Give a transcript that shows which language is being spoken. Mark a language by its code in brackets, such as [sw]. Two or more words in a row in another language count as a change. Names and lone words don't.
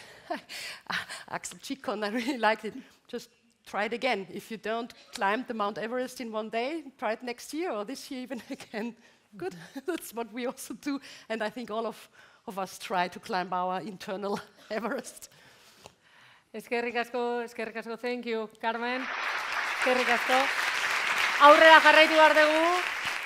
[en] Axel Chikon, I really liked it. Just try it again. If you don't climb the Mount Everest in one day, try it next year or this year even again. Good, that's what we also do, and I think all of us try to climb our internal Everest. [eu] Eskerrik asko, [en] thank you, Carmen. [eu] Eskerrik asko. Aurrera jarraitu behar dugu.